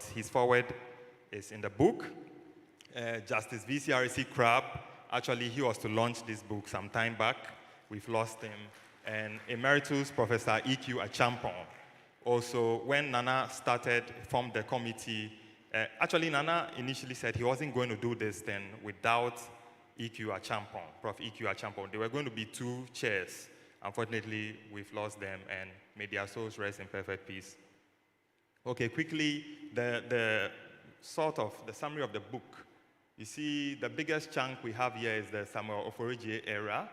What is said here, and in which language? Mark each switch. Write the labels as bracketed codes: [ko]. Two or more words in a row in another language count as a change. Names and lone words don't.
[en] His foreword is in the book. Justice VCRC Crab, actually, he was to launch this book some time back. We've lost him. And Emeritus Professor E.Q. Achampong. Also, when Nana formed the committee, actually, Nana initially said he wasn't going to do this then without E.Q. Achampong, Prof. E.Q. Achampong. There were going to be 2 chairs. Unfortunately, we've lost them, and may their souls rest in perfect peace. Okay, quickly, the summary of the book. You see, the biggest chunk we have here is the Samuel Ofoe era.